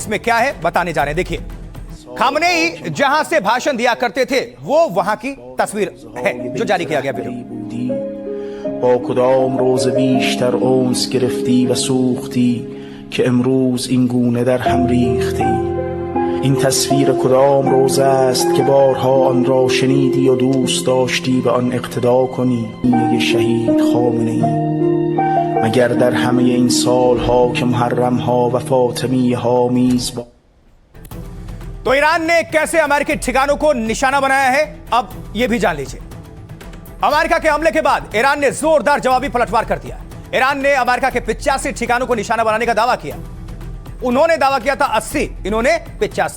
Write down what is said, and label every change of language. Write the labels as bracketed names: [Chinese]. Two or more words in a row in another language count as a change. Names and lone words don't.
[Hindi] इसमें क्या है बताने जा रहे हैं। देखिए, खामनेई जहां से भाषण दिया करते थे, वो वहां की तस्वीर है जो जारी किया गया वीडियो। [Persian] با کدام روز بیشتر اونس گرفتی و سوختی که امروز این گونه در هم ریختی این تصویر کدام روز است که بارها آن را شنیدی و دوست داشتی به آن اقتدا کنی یک شهید خامنه‌ای مگر در همه این سالها که محرم ها و فاطمی ها میزبان। [Hindi] तो ईरान ने कैसे अमेरिकी ठिकानों को निशाना बनाया है, अब यह भी जान लीजिए। अमेरिका के हमले के बाद ईरान ने जोरदार जवाबी पलटवार कर दिया। ईरान ने अमेरिका के 85 ठिकानों को निशाना बनाने का दावा किया। उन्होंने दावा किया था 80, इन्होंने 85।